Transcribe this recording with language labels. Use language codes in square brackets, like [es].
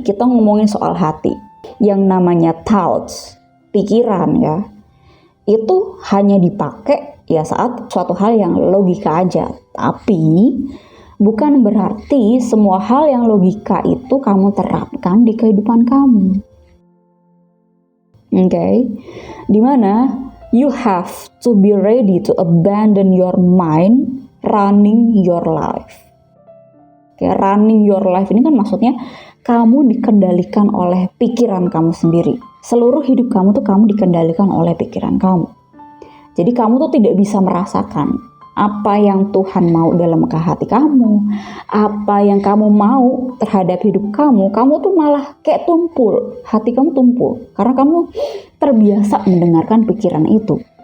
[id] Kita ngomongin soal hati, yang namanya thoughts, pikiran ya, itu hanya dipakai ya saat suatu hal yang logika aja. Tapi bukan berarti semua hal yang logika itu kamu terapkan di kehidupan kamu. [en] Okay, dimana you have to be ready to abandon your mind running your life. [id] Okay, [en] running your life [id] ini kan maksudnya kamu dikendalikan oleh pikiran kamu sendiri. Seluruh hidup kamu tuh kamu dikendalikan oleh pikiran kamu. Jadi kamu tuh tidak bisa merasakan apa yang Tuhan mau dalam hati kamu, apa yang kamu mau terhadap hidup kamu tuh malah kayak tumpul, hati kamu tumpul, karena kamu terbiasa mendengarkan pikiran itu.